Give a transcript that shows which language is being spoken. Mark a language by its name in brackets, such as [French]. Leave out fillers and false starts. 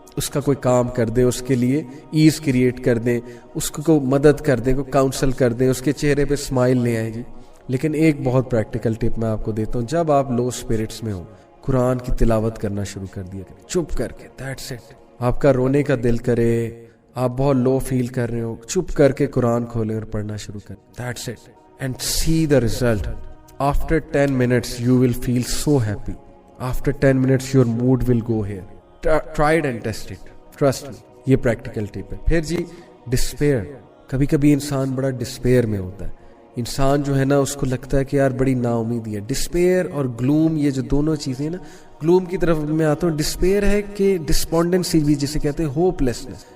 [Urdu] اس کا کوئی کام کر دیں, اس کے لیے ایز کریٹ کر دیں, اس کو مدد کر دیں, کوئی کاؤنسل کر دیں, اس کے چہرے پہ اسمائل لے آئیں جی. لیکن ایک بہت پریکٹیکل ٹپ میں آپ کو دیتا ہوں, جب آپ لو اسپرٹس میں ہو قرآن کی تلاوت کرنا شروع کر دیا کریں چپ کر کے. [English] That's it. [Urdu] آپ کا رونے کا دل کرے, آپ بہت لو فیل کر رہے ہو, چپ کر کے قرآن کھولیں اور پڑھنا شروع کریں. [English] That's it. And see the result. After 10 minutes you will feel so happy. After 10 minutes your mood will go here. Try it and test it. Trust me. [Urdu] یہ پریکٹیکل ٹپ ہے. پھر جی ڈسپیئر. کبھی کبھی انسان بڑا ڈسپیئر میں ہوتا ہے. انسان جو ہے نا اس کو لگتا ہے کہ یار بڑی نا امیدی ہے. ڈسپیئر اور گلوم, یہ جو دونوں چیزیں نا, گلوم کی طرف میں آتا ہوں. ڈسپیئر ہے کہ ڈسپونڈنسی بھی جسے کہتے ہیں, ہوپ لیسنس.